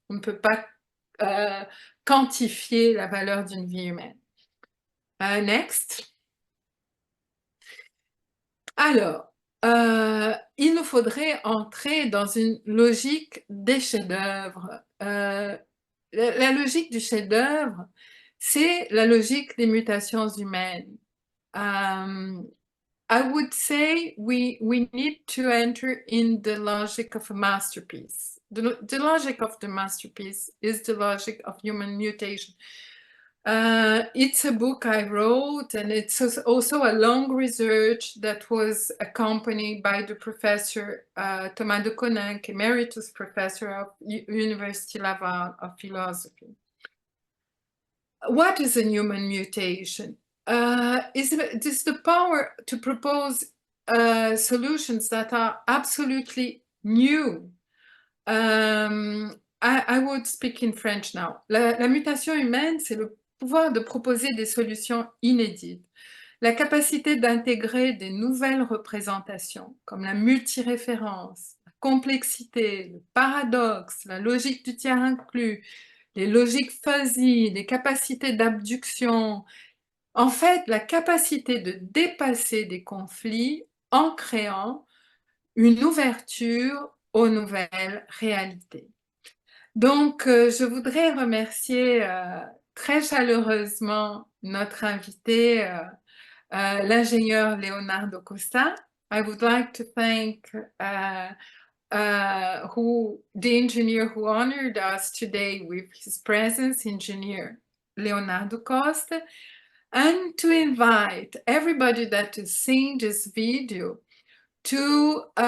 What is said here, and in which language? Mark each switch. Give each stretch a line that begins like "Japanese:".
French: On ne peut pas quantifier la valeur d'une vie humaine.
English: Next.
French: Alors, il nous faudrait entrer dans une logique des chefs-d'œuvre. La logique du chef-d'œuvre, c'est la logique des mutations humaines.
English: I would say we need to enter in the logic of a masterpiece. The logic of the masterpiece is the logic of human mutation. It's a book I wrote, and it's also a long research that was accompanied by the professor Thomas de Coninck, emeritus professor of University Laval of Philosophy. What is a human mutation? Is the power to propose solutions that are absolutely new. I would speak in French now.
French: La mutation humaine, c'est le pouvoir de proposer des solutions inédites, la capacité d'intégrer des nouvelles représentations, comme la multiréférence, la complexité, le paradoxe, la logique du tiers inclus, les logiques fuzzy, les capacités d'abduction. En fait, la capacité de dépasser des conflits en créant une ouverture aux nouvelles réalités. Donc, je voudrais remercier très chaleureusement notre invité, l'ingénieur Leonardo Costa.
English: I would like to thank the engineer who honored us today with his presence, engineer Leonardo Costa, and to invite everybody that is seeing this video to